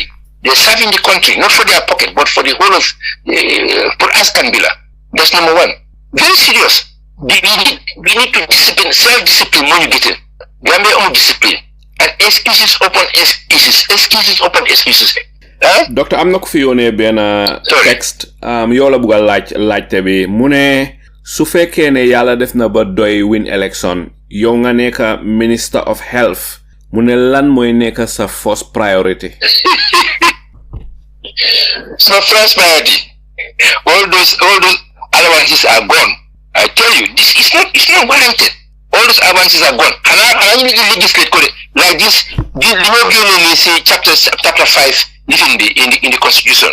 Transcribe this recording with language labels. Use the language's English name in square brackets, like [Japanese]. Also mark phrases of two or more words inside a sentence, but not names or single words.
[English] They are serving the country, not for their pocket, but for the whole of for us Gambia. That's number one. Very serious. We need to discipline, self-discipline when you get in. Gambia discipline and excuses upon excuses. Doctor, [Wolof] am na ko fi yónnee benn text yow la bugg a laajte bi mu ne su fekkee ne yàlla def na ba doy [English] win election [Wolof] yow nga nekk [English] Minister of Health [Wolof] mu ne lan mooy nekk sa [English] first priority. So first priority, all those allowances are gone. I tell you, this is not warranted. All those allowances are gone. And I need to legislate like this. Say chapter 5 in the Constitution.